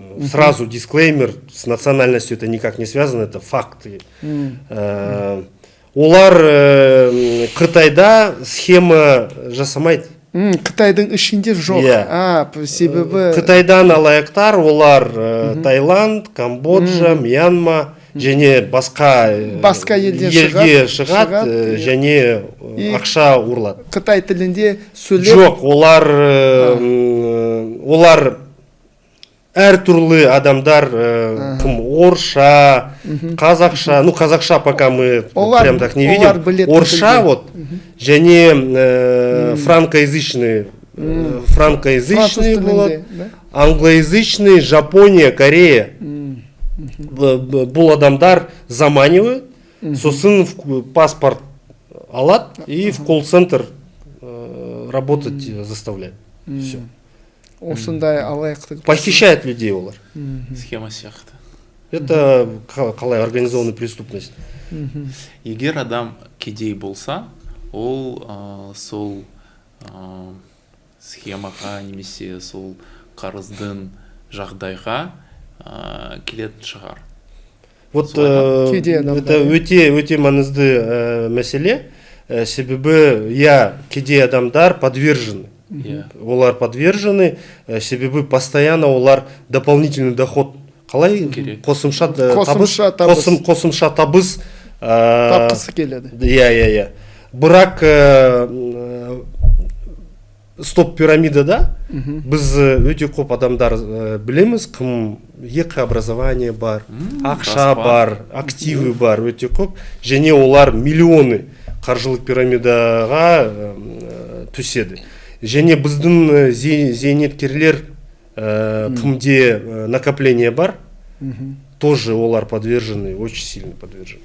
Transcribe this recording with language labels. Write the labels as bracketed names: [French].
[Russian] Сразу дисклеймер, с национальностью это никак не связано, это факты. [Kazakh] Олар Қытайда схема жасамайды. Қытайдың ішінде жоқ. Себебі Қытайдан алаяқтар, олар Таиланд, Камбоджа, Мьянма және басқа елге шығады және ақша ұрлады. Қытай тілінде сөйлеп? Жоқ, олар әртүрлі адамдар, кім орысша, қазақша, қазақша [Russian] пока мы прям так не видим, [Kazakh] орысша [Russian] вот, [Kazakh] және франкоязычный болады, англоязычный, Жапония, Корея. Бұл адамдар [Russian] заманивают, [Kazakh] сосын паспорт алады [Russian] и в колл-центр работать заставляют. Все. [Kazakh] Осындай алаяқтық. [Russian] Похищают людей [Kazakh] олар. Схема сияқты. [Russian] Это [Kazakh] қалай [Russian] организованная преступность. [Kazakh] Егер адам кедей болса, ол сол схемаға немесе сол қарыздың жағдайға келетін шығар. [Russian] Вот это [Kazakh] өте маңызды мәселе. Себебі кедей адамдар подвержены. Олар подвержены, себебі [Russian] постоянно [Kazakh] олар [Russian] дополнительный доход [Kazakh] қалай қосымша табыс тапқысы келеді. Бірақ [Russian] стоп [Kazakh] пирамидада біз өте көп адамдар білеміз, кім екі [Russian] образование [Kazakh] бар, ақша бар, [Russian] активы [Kazakh] бар, өте көп, және олар миллионы қаржылық пирамидаға түседі. Және біздің зейнеткерлер кімде [Russian] накопление [Kazakh] бар, [Russian] тоже [Kazakh] олар [Russian] подвержены, очень сильно подвержены.